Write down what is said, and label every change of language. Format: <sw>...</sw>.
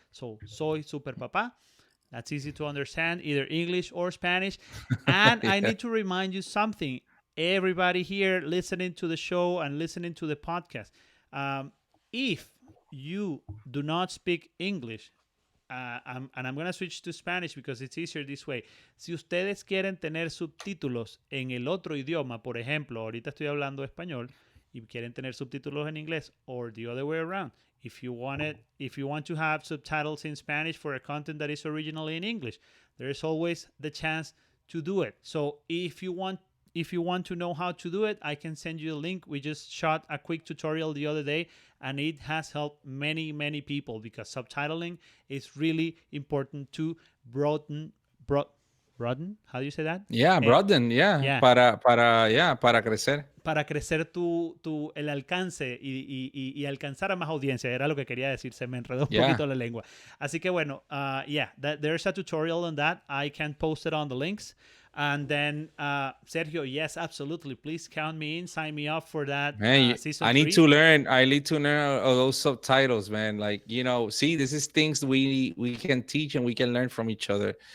<en>So,</en> <es>soy superpapa.</es> <en>That's easy to understand, either English or Spanish. And I yeah. need to remind you something. Everybody here listening to the show and listening to the podcast, um, if you do not speak English, and I'm going to switch to Spanish because it's easier this way. Si ustedes quieren tener subtítulos en el otro idioma, por ejemplo, ahorita estoy hablando español y quieren tener subtítulos en inglés, or the other way around. If you want to have subtitles in Spanish for a content that is originally in English, there is always the chance to do it. So if you want to know how to do it, I can send you a link. We just shot a quick tutorial the other day, and it has helped many people because subtitling is really important to broaden broad broaden. How do you say that? Yeah, Eh, broaden, yeah, yeah,</en> <es>para crecer. para crecer el alcance y alcanzar a más audiencia. Era lo que quería decir, se me enredó un</es> <en>Yeah.</en> <es>poquito la lengua. Así que bueno,</es> <en>yeah, there's a tutorial on that. I can post it on the links. And then, Sergio, yes, absolutely. Please count me in, sign me up for that Man, season I need to learn. I need to learn all those subtitles, man. Like, see, this is things we can teach and we can learn from each other.</en>